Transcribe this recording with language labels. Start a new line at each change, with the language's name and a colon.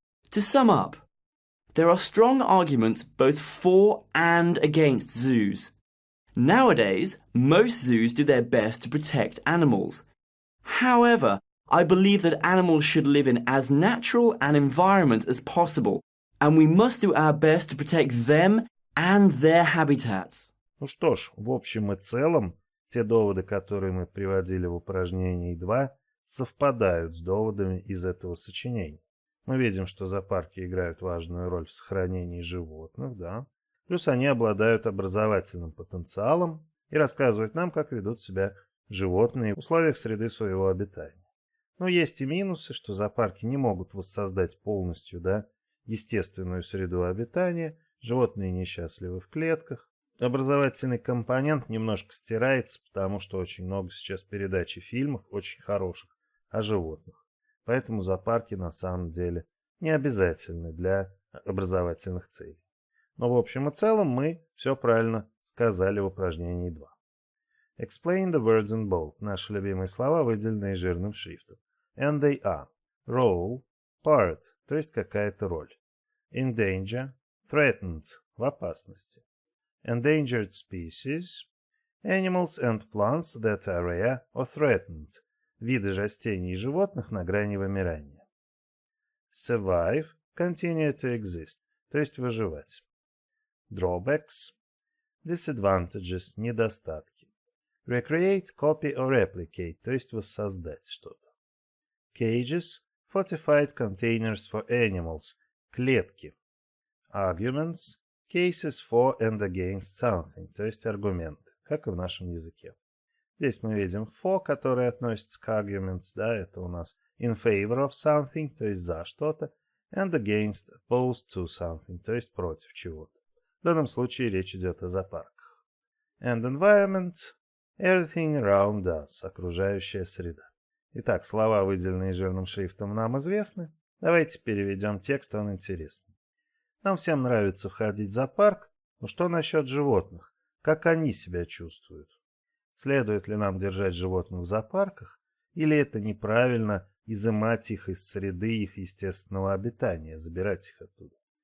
English: To sum up, there are strong arguments both for and against zoos. Nowadays, most zoos do their best to protect animals. However, I believe that animals should live in as natural an environment as possible, and we must do our best to protect them and their habitats.
Russian: Ну что ж, в общем и целом, те доводы, которые мы приводили в упражнении 2, совпадают с доводами из этого сочинения. Мы видим, что зоопарки играют важную роль в сохранении животных, да. Плюс они обладают образовательным потенциалом и рассказывают нам, как ведут себя животные в условиях среды своего обитания. Но есть и минусы, что зоопарки не могут воссоздать полностью, да, естественную среду обитания, животные несчастливы в клетках. Образовательный компонент немножко стирается, потому что очень много сейчас передач и фильмов, очень хороших, о животных. Поэтому зоопарки на самом деле не обязательны для образовательных целей. Но в общем и целом мы все правильно сказали в упражнении 2.
English: Explain the words in bold.
Russian: Наши любимые слова, выделенные жирным шрифтом.
English: And they are role, part,
Russian: то есть какая-то роль.
English: In danger, threatened,
Russian: в опасности.
English: Endangered species, animals and plants that are rare or threatened,
Russian: виды растений и животных на грани вымирания.
English: Survive, continue to exist,
Russian: то есть выживать.
English: Drawbacks, disadvantages,
Russian: недостатки.
English: Recreate, copy or replicate,
Russian: то есть воссоздать что-то.
English: Cages, fortified containers for animals,
Russian: клетки.
English: Arguments, cases for and against something,
Russian: то есть аргументы, как и в нашем языке. Здесь мы видим for, который относится к arguments, да, это у нас
English: in favor of something,
Russian: то есть за что-то,
English: and against, opposed to something,
Russian: то есть против чего-то. В данном случае речь идет о зоопарках.
English: And environment, everything around us,
Russian: окружающая среда. Итак, слова, выделенные жирным шрифтом, нам известны. Давайте переведем текст, он интересный. Нам всем нравится входить в зоопарк, но что насчет животных? Как они себя чувствуют? Следует ли нам держать животных в зоопарках, или это неправильно изымать их из среды их естественного обитания, забирать их оттуда?